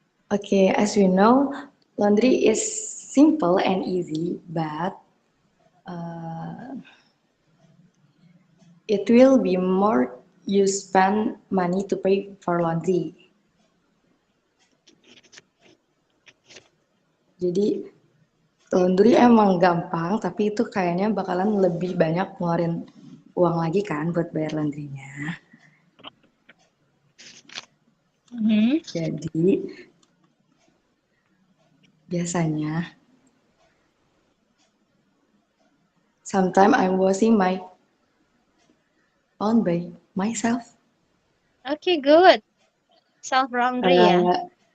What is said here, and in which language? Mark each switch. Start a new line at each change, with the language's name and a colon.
English: Okay, as we know, laundry is simple and easy, but it will be more you spend money to pay for laundry.
Indonesian: Jadi laundry emang gampang, tapi itu kayaknya bakalan lebih banyak ngeluarin uang lagi kan buat bayar laundrynya. Jadi biasanya
English: sometimes I'm washing my own by myself. Okay, good. Self laundry ya.